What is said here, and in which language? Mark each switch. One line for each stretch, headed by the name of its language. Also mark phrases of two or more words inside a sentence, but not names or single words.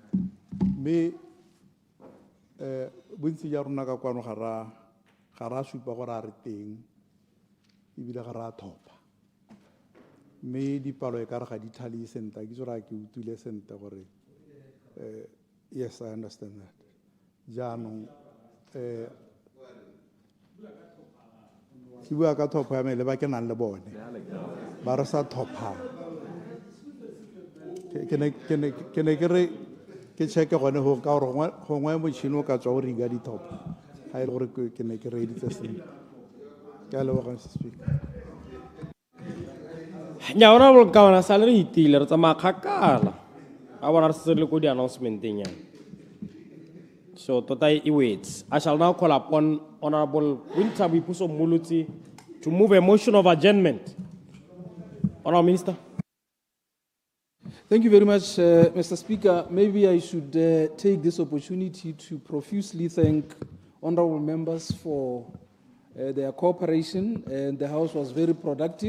Tswana: Me bontsi ja rona ka kwano ga ra supa gore a re teng ebile ga ra thopa. Me dipalo e ka re ga di thali sentle ke tsora ke utile sentle gore
English: yes, I understand that.
Tswana: jaanong ke bua ka thopo ya me le ba ke nang le bone ba re sa thophang ke ne ke re ke check gone go ka gore gongwe motšhini o ka tswa o riga dithopo ga e le gore ke ne ke reeditse sentle ke a leboga Mr.
English: Speaker.
Tswana: nya
English: honorable governor salary
Tswana: itile re tsamaya kgakala a bona re se le ko di-announcementeng yana so tota e wetse
English: I shall now call upon Honorable Winter Boipuso Mulutsi to move a motion of adjournment. Honorable Minister. Thank you very much, Mr. Speaker. Maybe I should take this opportunity to profusely thank honorable members for their cooperation, and the House was very productive.